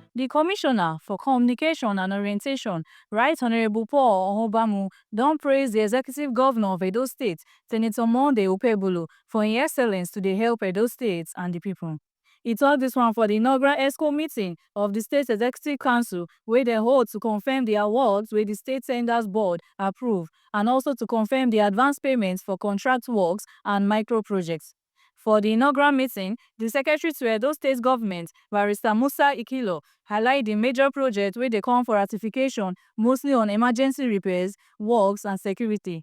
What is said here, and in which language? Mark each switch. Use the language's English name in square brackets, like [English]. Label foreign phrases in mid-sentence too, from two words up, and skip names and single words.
[Nigerian Pidgin] Commissioner for Communication and Orientation, Right Honorable Paul Ohobamu, don praise the Executive Governor of Edo State, Senator Monday Okpebholo, for im excellence to dey help Edo State and the people. He tok dis one for the inaugural ESCO meeting of the State Executive Council wey dem hold to confirm the awards wey the State Tenders Board approve and also to confirm the advance payments for contract works and micro projects. For the inaugural meeting, the Secretary to Edo State Government, Barrister Musa Ikilo, highlight the major projects wey dey come for ratification, mostly on emergency repairs, works and security.